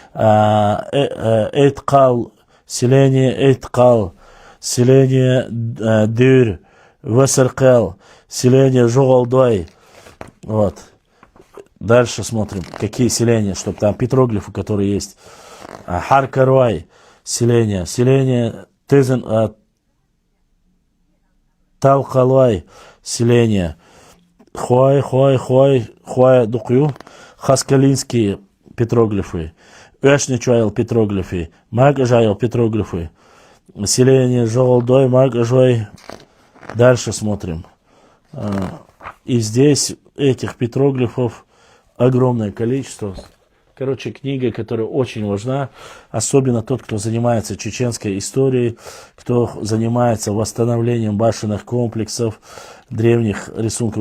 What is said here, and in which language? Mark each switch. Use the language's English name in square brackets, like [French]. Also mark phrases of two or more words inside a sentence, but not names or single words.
[Russian] Эйткал, селение Эйткал, селение Дюр, Васаркал, селение Жогалдой. Вот. Дальше смотрим, какие селения, чтобы там петроглифы, которые есть. Харкарвай, селение Тезен, Талхалай селение. Хуай Дукью. Хаскалинские петроглифы. Эшничуайл петроглифы. Магажайл петроглифы. Селение Жолдой, Магажой. Дальше смотрим. И здесь этих петроглифов огромное количество. Короче, книга, которая очень важна, особенно тот, кто занимается чеченской историей, кто занимается восстановлением башенных комплексов, древних рисунков.